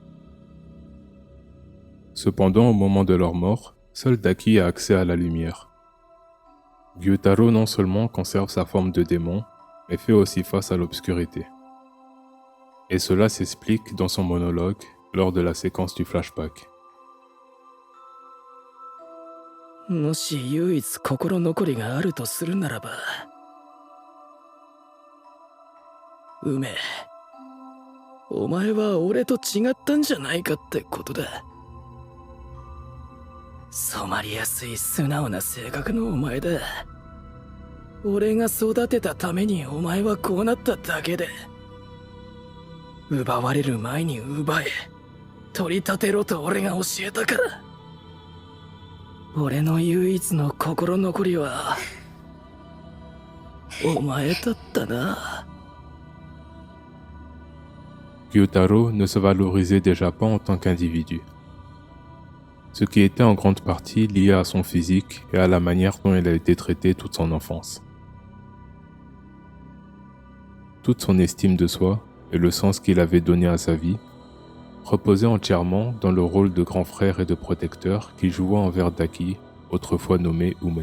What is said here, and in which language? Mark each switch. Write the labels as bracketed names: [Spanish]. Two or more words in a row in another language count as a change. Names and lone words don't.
[French] Cependant, au moment de leur mort, seul Daki a accès à la lumière. Gyutaro non seulement conserve sa forme de démon, mais fait aussi face à l'obscurité. Et cela s'explique dans son monologue lors de la séquence du flashback. [Japanese] もし唯一心残りがあるとするならば、梅、お前は俺と違ったんじゃないかってことだ。染まりやすい素直な性格のお前だ。俺が育てたためにお前はこうなっただけで、奪われる前に奪え、取り立てろと俺が教えたから。俺の唯一の心残りはお前だったな。 [French] Gyutaro ne se valorisait déjà pas en tant qu'individu, ce qui était en grande partie lié à son physique et à la manière dont il a été traité toute son enfance. Toute son estime de soi et le sens qu'il avait donné à sa vie reposait entièrement dans le rôle de grand frère et de protecteur qu'il jouait envers Daki, autrefois nommé Ume.